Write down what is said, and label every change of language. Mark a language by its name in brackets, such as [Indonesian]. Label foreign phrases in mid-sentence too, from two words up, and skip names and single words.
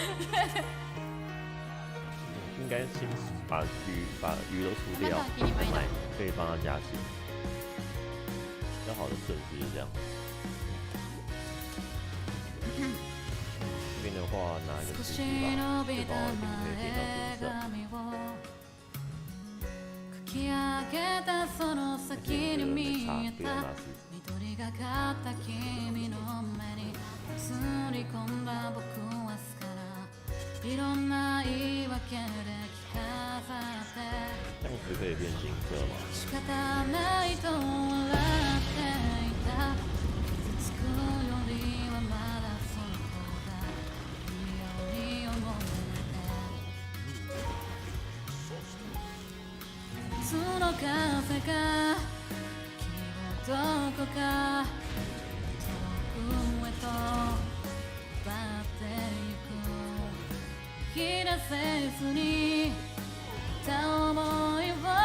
[Chinese] 应该先把鱼都除掉，买可以帮他加薪。比较好的顺序是这样。这边的话拿一个吃鸡吧，这包一定可以点到金色。 [Japanese] 書き上げたその [Chinese] 这 [Japanese] 先 [Chinese] 边 [Japanese] に見 [Chinese] 没 [Japanese] えた [Chinese] 差， [Japanese] 緑がかった君の目に映り込んだ僕はすからいろんな言い訳で聞かされ [Chinese] 这样子可以变金色吗？ [Japanese] て仕方ないと笑っていた傷つくよりはまだその方がいいように思えてその風が君をどこか遠くへと奪ってゆく引き出せずにいた想いを